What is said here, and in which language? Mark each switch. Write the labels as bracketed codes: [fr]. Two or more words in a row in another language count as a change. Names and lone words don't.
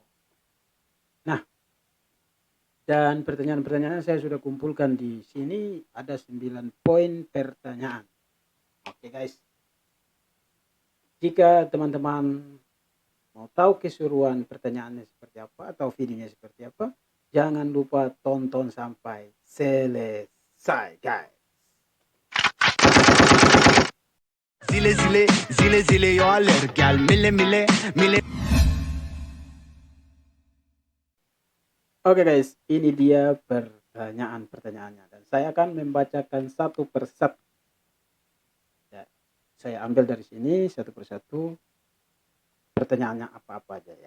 [id] Nah, dan pertanyaan-pertanyaan saya sudah kumpulkan di sini, ada 9 poin pertanyaan. Oke guys, jika teman-teman mau tahu keseruan pertanyaannya seperti apa atau videonya seperti apa, jangan lupa tonton sampai selesai guys. Zile zile zile zile yo alerg al mille mille mille. Oke guys, ini dia pertanyaan-pertanyaannya dan saya akan membacakan satu persatu. Ya, saya ambil dari sini satu persatu pertanyaannya apa-apa aja ya.